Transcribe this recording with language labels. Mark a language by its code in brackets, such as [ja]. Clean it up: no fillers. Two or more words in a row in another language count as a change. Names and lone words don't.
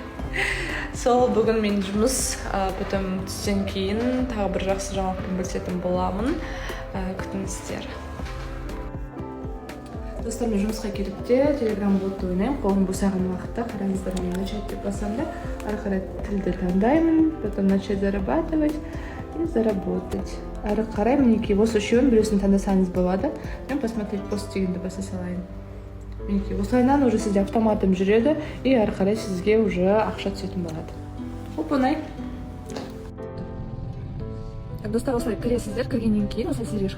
[kk] Сол бүгін мен жұмыс, потом түстен кейін тағы бір жақсы жаңалықпен бөлісетін боламын. Күтіңіздер. Достар, мен жұмысқа келіп те телеграм ботты ойнаймын. Қолым босаған уақытта қараңыздар, мен начать деп басам да, ары қарай тілді таңдаймын, [ru] потом начать зарабатывать и заработать. [kk] Ары қарай мінекей осы үшеуін біреусін таңдасаңыз болады. Мен [ru] посмотреть пост [kk] дегенді баса салайын. Мінекей осылайынан уже сізде автоматом жүреді и ары қарай сізге уже ақша түсетін болады. Оп-оңай. Достар, осылай кіресіздер, кіргеннен кейін осылай сіздерге шығады.